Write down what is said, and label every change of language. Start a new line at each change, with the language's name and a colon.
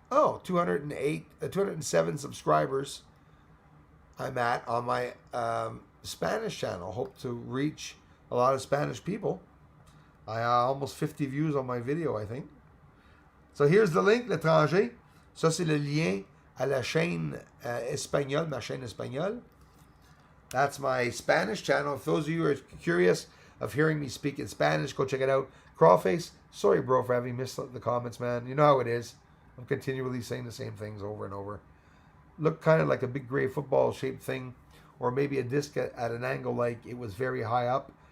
English: Oh, 207 subscribers I'm at on my Spanish channel. Hope to reach a lot of Spanish people. I almost 50 views on my video, I think. So here's the link, L'Étranger.
French: Ça, c'est le lien à la chaîne espagnole, ma chaîne espagnole.
English: That's my Spanish channel. If those of you who are curious of hearing me speak in Spanish, go check it out. Crawlface, sorry, bro, for having missed the comments, man. You know how it is. I'm continually saying the same things over and over. Looked kind of like a big gray football-shaped thing, or maybe a disc at an angle like it was very high up.